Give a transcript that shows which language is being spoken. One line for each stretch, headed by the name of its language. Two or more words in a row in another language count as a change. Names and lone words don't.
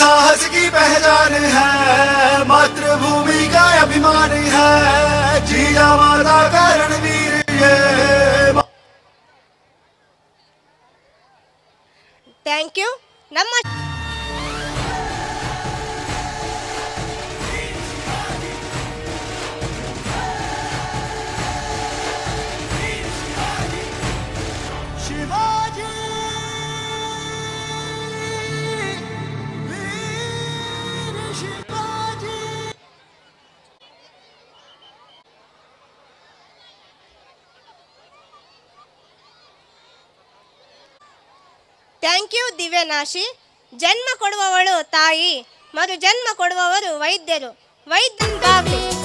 Hindi: इतिहास की पहचान है, मातृभूमि का अभिमान है, जीजा माता का रणवीर ये।
English: thank you. ನಮ್ಮ
Hindi: शिवाजी वीर शिवाजी।
English: thank you ದಿವ್ಯನಾಶಿ.
Kannada: ಜನ್ಮ ಕೊಡುವವಳು ತಾಯಿ, ಮರು ಜನ್ಮ ಕೊಡುವವರು ವೈದ್ಯರು. ವೈದ್ಯನ್ ಬಾಗ್ಲಿ.